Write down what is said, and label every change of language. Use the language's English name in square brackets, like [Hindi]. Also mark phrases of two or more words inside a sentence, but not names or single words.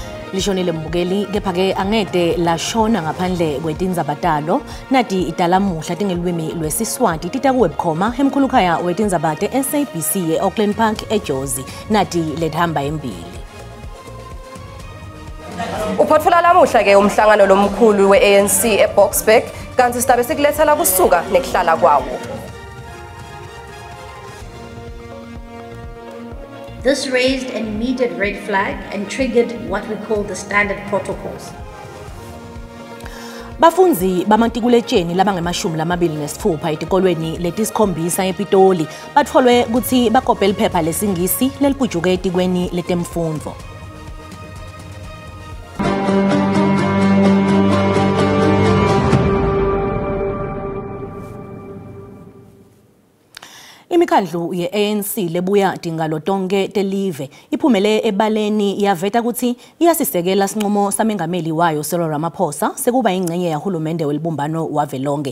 [Swati] Lishonile mbukeli kepha ke angede lashona ngaphandle kwetindzaba nati italamuhla tingelwimi lwesiswati tita kuwebkhoma emkhulukhaya wetindzaba SABC Auckland Park eJozi nati lethamba embili. Uphothula lamuhla ke umhlangano lomkhulu we-ANC eBoksburg kanti sidabe sikulethela kusuka nekuhlala kwawo. [English] This raised an immediate red flag and triggered what we call the standard protocols. [Swati] Bafunzi bamantikuletsheni labangemashumi lamabili nesithupha etikolweni letisikhombisa ePitoli batfolwe kutsi bakope liphepha lesingisi lelibhujuke etikweni letemfundvo. Imikhandlu ye-ANC lebuya tingalo tonke telive iphumele ebaleni yaveta kutsi iyasisekela sinqumo samengameli wayo Cyril Ramaphosa sekuba ingcenye yahulumende welibumbano wavelonke.